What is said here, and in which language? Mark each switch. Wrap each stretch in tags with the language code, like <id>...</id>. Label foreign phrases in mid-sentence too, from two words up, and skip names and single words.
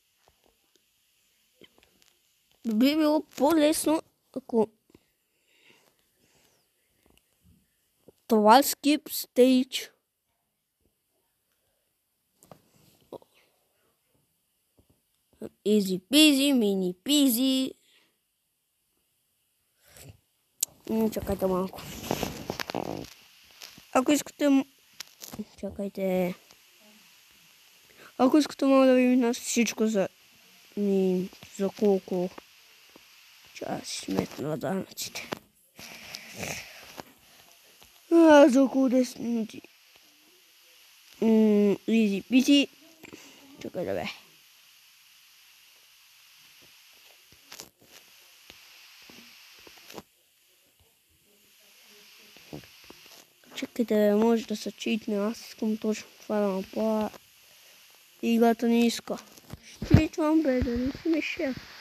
<bg>Би било по-лесно, ако това</bg> <en>skip stage. Easy peasy, mini peasy.</en> <bg>Чакайте малко. Ако искате... Чакайте. Ако искате мога да ви мина всичко за колко си сметна данъците. За около 10 минути.</bg> <en>Easy peasy.</en> <bg>Чакай да бе. Чакайте, може да се читне, аз искам точно това да направя. Играта не иска. Читвам бе, да не си ми шеф.</bg>